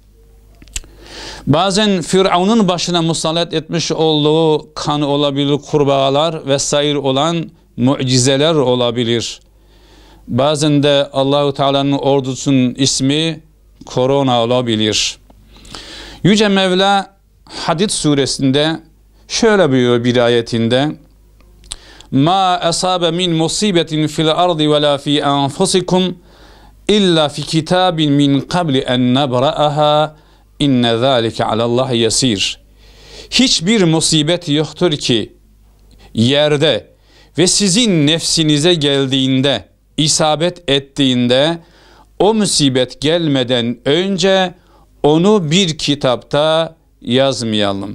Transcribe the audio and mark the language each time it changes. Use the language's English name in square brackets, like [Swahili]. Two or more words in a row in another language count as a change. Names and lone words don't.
[Turkish] Bazen Firavun'un başına musallat etmiş olduğu kan olabilir, kurbağalar vesaire olan mucizeler olabilir. Bazen de Allahu Teala'nın ordusunun ismi korona olabilir. Yüce Mevla Hadid suresinde şöyle buyuruyor bir ayetinde: [Arabic] "ما أصاب من مصيبة في الأرض ولا في أنفسكم إلا في كتاب من قبل أن نبرأها إن ذلك على الله يسير." [Turkish] Hiçbir musibet yoktur ki yerde ve sizin nefsinize geldiğinde, isabet ettiğinde, o musibet gelmeden önce onu bir kitapta yazmayalım.